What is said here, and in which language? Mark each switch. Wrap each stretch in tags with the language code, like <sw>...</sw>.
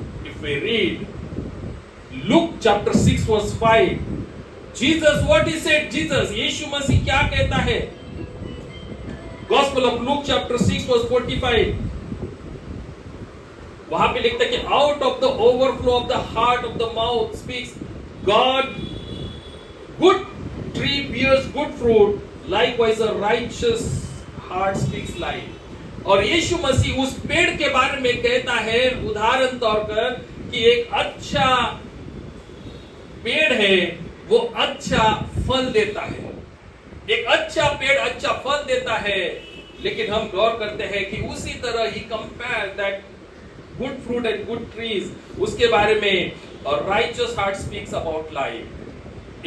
<en>if we read Luke chapter 6 verse 5, Jesus what he said,</en> <hi>Jesus यीशु मसीह क्या कहता है।</hi> <en>gospel of Luke chapter 6 verse 45,</en> <hi>वहां पे लिखता है कि</hi> <en>Out of the overflow of the heart of the mouth speaks God. Good tree bears good fruit, likewise a righteous heart speaks life।</en> <hi>और यीशु मसीह उस पेड़ के बारे में कहता है उदाहरण तौर पर कि एक अच्छा पेड़ है, वो अच्छा फल देता है। एक अच्छा पेड़ अच्छा फल देता है, लेकिन हम गौर करते हैं कि उसी तरह ही</hi> <en>compare that good fruit and good trees,</en> <hi>उसके बारे में, और</hi> <en>Righteous heart speaks about life.</en>